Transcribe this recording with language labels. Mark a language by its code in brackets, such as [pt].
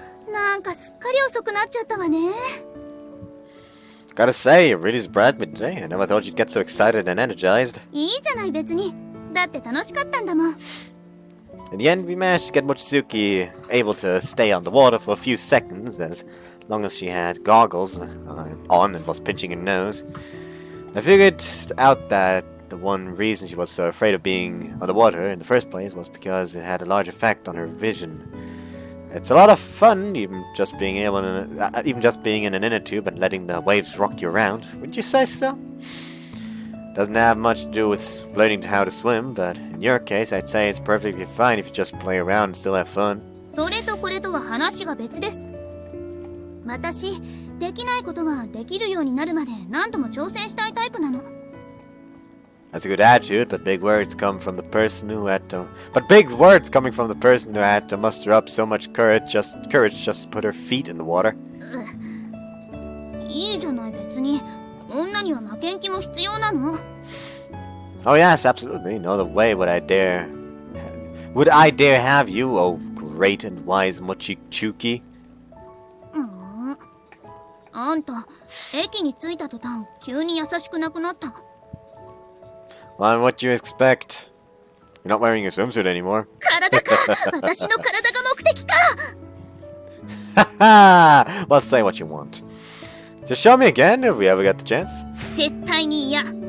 [ja] なんかすっかり遅くなっちゃったわね。 [en] Gotta say, you really surprised me today. I never thought you'd get so excited and energized. [ja] いいじゃない別に。だって楽しかったんだもん。 [en] In the end, we managed to get Mochizuki able to stay on the water for a few seconds, as long as she had goggles on and was pinching her nose. I figured out that the one reason she was so afraid of being underwater in the first place was because it had a large effect on her vision. It's a lot of fun, even just being in an inner tube and letting the waves rock you around. Wouldn't you say so? Doesn't have much to do with learning how to swim, but in your case, I'd say it's perfectly fine if you just play around and still have fun. [ja] それとこれとは話が別です。私、できないことができるようになるまで何度も挑戦したいタイプなの。 [en] That's a good attitude, but big words coming from the person who had to muster up so much courage just to put her feet in the water. [ja] いいじゃない別に。女には負けん気も必要なの。 [en] Oh yes, absolutely. No other way would I dare have you, oh great and wise Mochizuki. [ja] あんた、駅に着いた途端、急に優しくなくなった。 [en] Well, what do you expect? You're not wearing a swimsuit anymore. [ja] 体か私の体が目的か [en] Haha! Well, say what you want. Just show me again if we ever get the chance. [ja] 絶対に嫌。